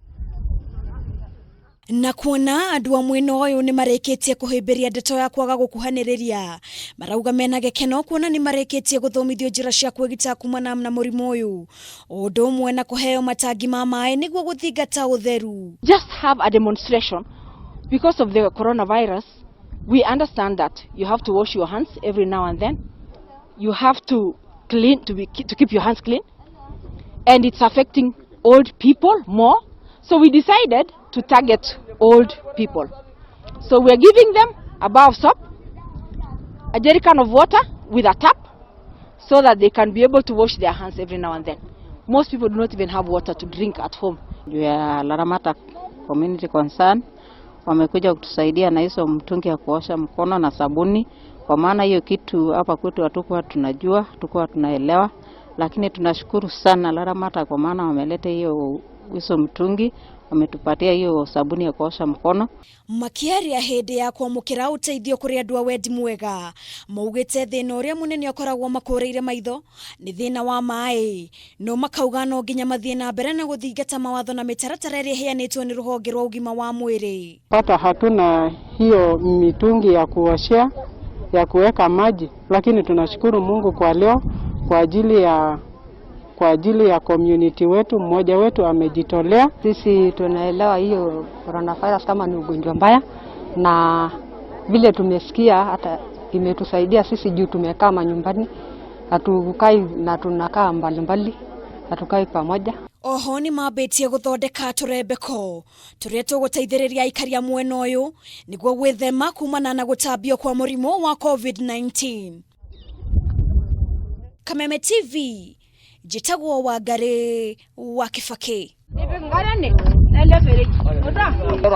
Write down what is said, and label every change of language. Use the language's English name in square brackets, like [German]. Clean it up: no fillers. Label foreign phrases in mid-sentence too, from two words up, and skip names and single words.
[Kikuyu] Na kuona andu a mwena uyu ni mareketie kuhimbiria ndeto ya kwaga gukuhaniriria marauga mena gekeno kuona ni mareketie guthomithio njira cia kwigita kumana na murimu uyu undu umwe na kuheo matangi ma mai niguo guthingata utheru. [English] Just have a demonstration because of the coronavirus. We understand that you have to wash your hands every now and then. You have to keep your hands clean, and it's affecting old people more. So we decided to target old people. So we're giving them a bar of soap, a jerrycan of water with a tap, so that they can be able to wash their hands every now and then. Most people do not even have water to drink at home. We are Laramata community concern. [Swahili] Wamekuja kutusaidia na hizo mtungi ya kuosha mkono na sabuni. Kwa maana hiyo kitu hapa kwetu hatukuwa tunajua, hatukuwa tunaelewa. Lakini tunashukuru sana Laramata kwa maana wameleta hiyo mtungi, wametupatia hiyo sabuni ya kuosha mkono. [Kikuyu] Makiaria hende ya kwamukira uteithio kuri andu a wendi mwega maugite thina uria munene akoragwo makureire maitho ni thina wa mai, no makauga no nginya mathie na mbere na guthingata mawatho na mitaratara iria heanitwo ni ruhonge rwa ugima wa mwiri. [Swahili] Hata hatuna hiyo mitungi ya kuoshea ya kuweka maji, lakini tunashukuru Mungu kwa leo kwa ajili ya community wetu. Mmoja wetu amejitolea. Sisi tunaelewa hiyo coronavirus kama ni ugonjwa mbaya, na vile tumesikia hata imetusaidia sisi juu tumekaa manyumbani, hatukai na tunakaa mbali, hatukai pamoja. [Kikuyu] Oho ni mabetie guthondeka turembeko turia tuguteithiriria aikari a mwena uyu niguo gwithema kumana na gutambio kwa murimu wa COVID-19. Kameme TV jitagwo Wangari wa Kibaki.